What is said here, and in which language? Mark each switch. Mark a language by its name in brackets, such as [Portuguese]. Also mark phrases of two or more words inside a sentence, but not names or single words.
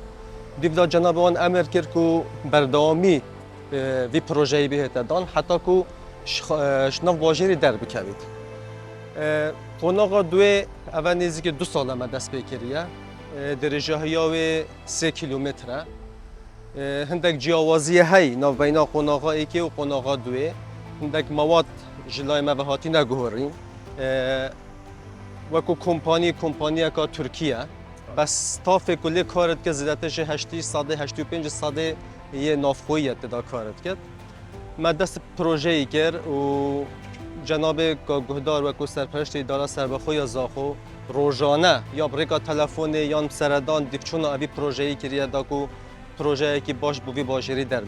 [Kurdish] دیڤدا جەنابەوان ئەمر کرد و بەردەوامی وی پرۆژەی بهێتە دان حتا و شناف باژێری دەربکەوێت. قۆناغا دوێ ئەوە نزیکە 2 ساڵ ئەمە دەست پێ کردیە. درێژەهەیاوێ 3 کیلومترە. هەندێک جیاوازیە هەی ناوبەینا قۆناغا یەکێ و قۆناغا دوێ. هەندێک مەواد ji لای me ve hatîne guherîn. Wekû kompaniyeka Tirkiye bes stafê ku lê kar dike zêdetir ji 85 sadê yê navxweyî tida kar dike. Me dest projeyê kir û cenabê guhdar wekû serpereştê îdara serbexweya Zaxo rojane ya rêka telefonê yan seredan dîvçûna evî projeyê kiriye da ku projeyekî baş bû vî bajêrî derbik.